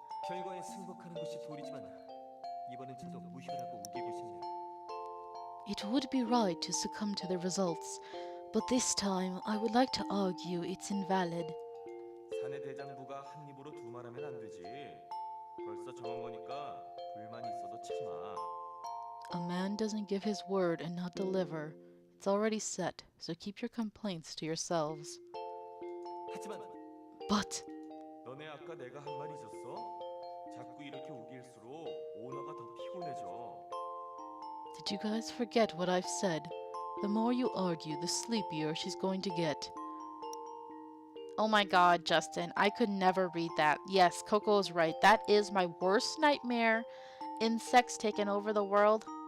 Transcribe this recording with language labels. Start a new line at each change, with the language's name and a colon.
Korean: 결과에 승복하는 것이 도리지만 이번엔 저도 무효라고 우기고 싶네요.
English: It would be right to succumb to the results, but this time I would like to argue it's invalid.
Korean: 사내 대장부가 한 입으로 두 말하면 안 되지. 벌써 정한 거니까 불만이 있어도 참아.
English: A man doesn't give his word and not deliver. It's already set, so keep your complaints to yourselves.
Korean: 하지만
English: But
Korean: 너네 아까 내가 한 말 잊었어? 자꾸 이렇게 우길수록 오너가 더 피곤해져.
English: did you guys forget what I've said? The more you argue, the sleepier she's going to get. Oh my god, Justin, I could never read that. Yes, Coco is right. That is my worst nightmare. Insects taking over the world?